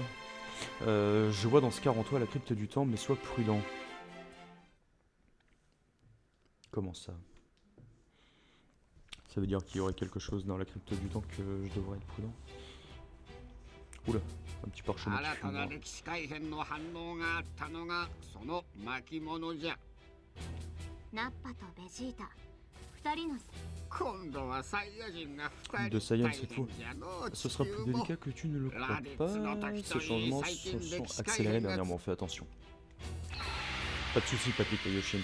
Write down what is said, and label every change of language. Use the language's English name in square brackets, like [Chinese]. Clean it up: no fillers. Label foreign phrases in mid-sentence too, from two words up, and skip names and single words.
[French] Je vois dans ce cas en toi la crypte du temps, mais sois prudent. Comment ça? Ça veut dire qu'il y aurait quelque chose dans la crypte du temps que je devrais être prudent. Oula, un petit parchemin qui [Japanese] 新 [French] fume. [Japanese] たな [French] hein. [Japanese] 歴史改変の反応があったのがその巻物じゃ。ナッパとベジータ二人の今度はサイヤ人が2 [French] De [Japanese] 人 [French] Saiyan [Japanese] 大 [French] cette [Japanese] 変 [French] fois. [Japanese] じゃのう [French] Ce [Japanese] 地 [French] sera [Japanese] 球 [French] plus [Japanese] も [French] délicat que tu ne le crois pas. Ces changements se sont accélérés dernièrement, fais attention. Pas de soucis, papy Kaioshin.